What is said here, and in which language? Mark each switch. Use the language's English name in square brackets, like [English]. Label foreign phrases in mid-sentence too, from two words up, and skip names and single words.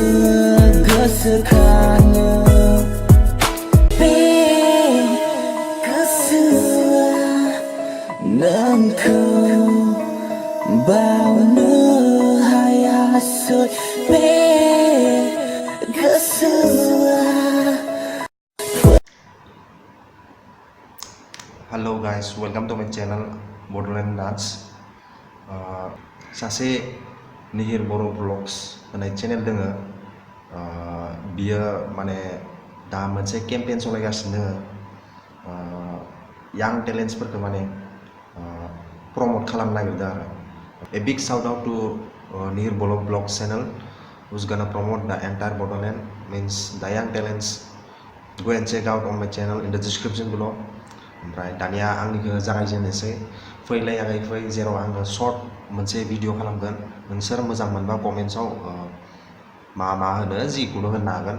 [Bodo] गोसोखाङो बे गोसोआ नोंखौ बावनो हायासै बे गोसोआ. [English] Hello guys, welcome to my channel Bodoland Dance. [Bodo] सासे निहिर बर' ब्लग्स होननाय चेनेल दोङो. बियो माने दा मोनसे केम्पेइन सालायगासिनो दोङो. यां टेलेन्ट्सफोरखौ माने प्रमोट खालामनो नागिरदों आरो. [English] A big shout out to Nihir Bolo Vlogs channel who's gonna promote the entire Bodoland, means the young talents. Go and check out on my channel in the description below. [Bodo] ओमफ्राय दानिया आंनिखौ जागायजेननोसै. फैलाय आगै फै जेराव आङो शर्ट मोनसे भिडिअ खालामगोन. नोंसोर मोजां मोनबा कमेन्ट्सआव मा होनो जिखुनु होननो हागोन.